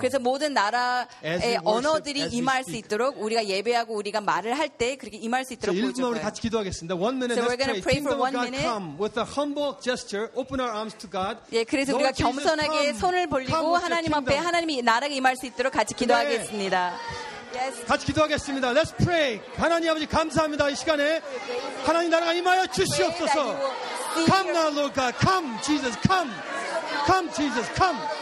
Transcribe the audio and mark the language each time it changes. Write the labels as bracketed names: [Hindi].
[Korean] 그래서 모든 나라의 언어들이 임할 수 있도록 우리가 예배하고 우리가 말을 할 때 그렇게 임할 수 있도록 보여줘요. 1분 동안 같이 기도하겠습니다. [English] 1 minute. So we're going to pray for 1 minute. Come with a humble gesture, open our arms to God. [Korean] 예, 그래서 우리가 겸손하게 손을 벌리고 하나님 앞에 하나님이 나라가 임할 수 있도록 같이 기도하겠습니다. 같이 기도하겠습니다. [English] Let's pray. [Korean] 하나님 아버지 감사합니다. 이 시간에 하나님 나라가 임하여 주시옵소서. [English] Come now, Lord God. Come, Jesus. Come. Come, Jesus. Come.